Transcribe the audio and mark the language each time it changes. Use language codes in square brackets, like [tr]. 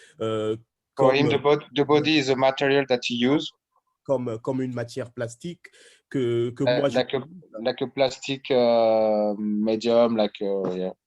[en] For him, the body is a material that he uses. [fr] Comme une matière plastique, que moi j'ai [en] like a plastic medium, yeah.